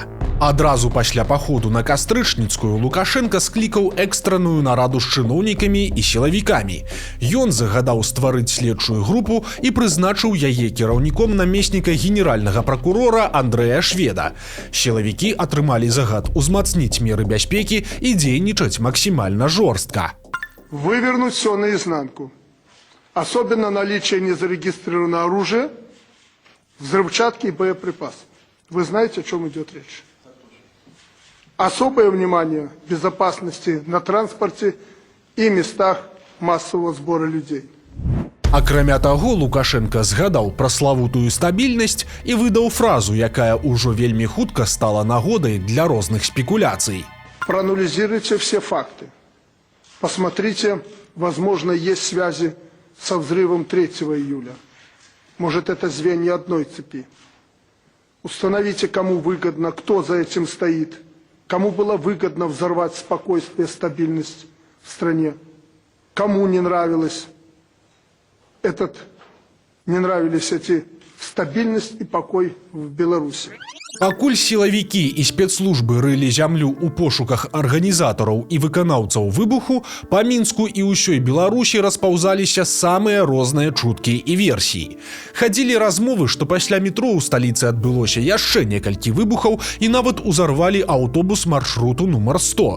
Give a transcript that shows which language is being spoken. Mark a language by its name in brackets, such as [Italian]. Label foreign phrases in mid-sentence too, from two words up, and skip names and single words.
[Belarusian] Адразу пасля паходу на Кастрычніцкую Лукашенко склікаў экстранную нараду з чыноўнікамі і сілавікамі. Ён загадаў стварыць следчую групу і прызначыў яе кіраўніком намесніка генеральнага пракурора Андрэя Шведа. Сілавікі атрымалі загад узмацніць меры бяспекі і дзейнічаць максімальна жорстка. [Russian] Вывернуть все наизнанку. Особенно наличие незарегистрированного оружия, взрывчатки и боеприпасов. Вы знаете, о чем идет речь? Особое внимание безопасности на транспорте и местах массового сбора людей. [Belarusian] Акрамя таго, Лукашенко згадаў пра славутую стабільнасць і выдаў фразу, якая ўжо вельмі хутка стала нагодай для розных спекуляцый. [Russian] Проанализируйте все факты. Посмотрите, возможно, есть связи со взрывом 3 июля. Может, это звенья одной цепи. Установите, кому выгодно, кто за этим стоит, кому было выгодно взорвать спокойствие, стабильность в стране, кому не нравились эти стабильность и покой в Беларуси. [Belarusian] Пакуль сілавікі і спецслужбы рылі зямлю ў пошуках арганізатараў і выканаўцаў выбуху, па Мінску і ўсёй Беларусі распаўзаліся самыя розныя чуткі і версіі. Хадзілі размовы, што пасля метро ў сталіцы адбылося яшчэ некалькі выбухаў і нават узарвалі аўтобус маршруту нумар 100.